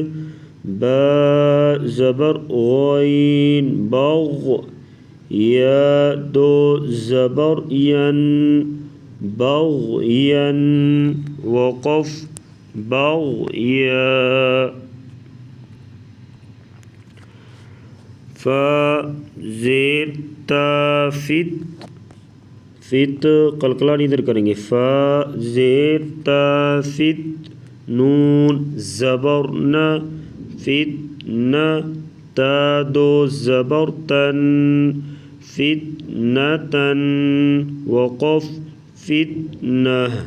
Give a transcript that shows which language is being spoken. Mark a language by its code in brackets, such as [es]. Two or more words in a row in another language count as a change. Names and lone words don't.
[ur] با زبر غین بغ یا دو زبر ین بغین وقف بغیا فا زیر تا فت فت قلقلہ ادھر کریں گے فا زیر تا فت نون زبر ن فت ن تا دو زبر تن فتنة وقف فتنة